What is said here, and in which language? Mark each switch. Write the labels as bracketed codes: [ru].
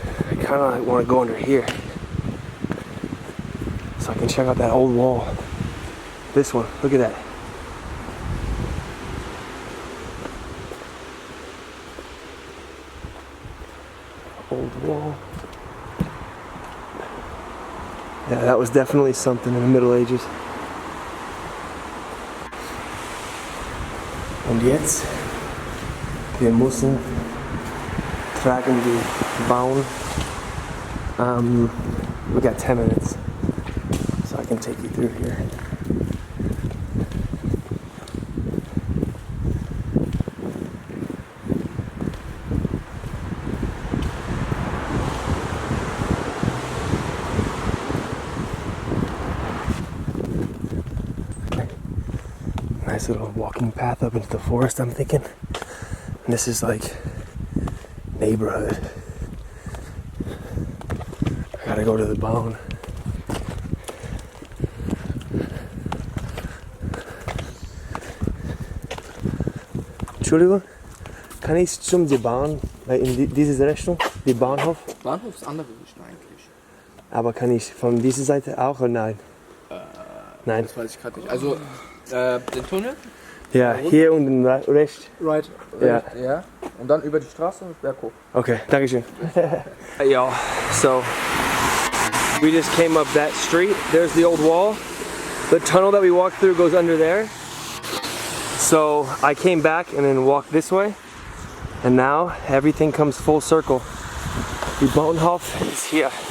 [en] I kind of want to go under here so I can check out that old wall. This one, look at that. Old wall. Yeah, that was definitely something in the Middle Ages. [de] Und jetzt, wir müssen tragen die Bahn. [en] We got 10 minutes, so I can take you through here. Nice little walking path up into the forest, I'm thinking. And this is like neighborhood. I gotta go to the Bahn. [de] Entschuldigung, kann ich zum die Bahn, in diese Richtung, die Bahnhof? Bahnhof ist andere Richtung eigentlich. Aber kann ich von dieser Seite auch oder nein? Nein. Das weiß ich gerade nicht. Also, den Tunnel? Ja, hier unten rechts. [en] Right. [de] Ja. Ja. Und dann über die Straße und berghoch. Okay, dankeschön. [en] Hey y'all, so we just came up that street. There's the old wall. The tunnel that we walked through goes under there. So I came back and then walked this way. And now everything comes full circle. The Bahnhof is here.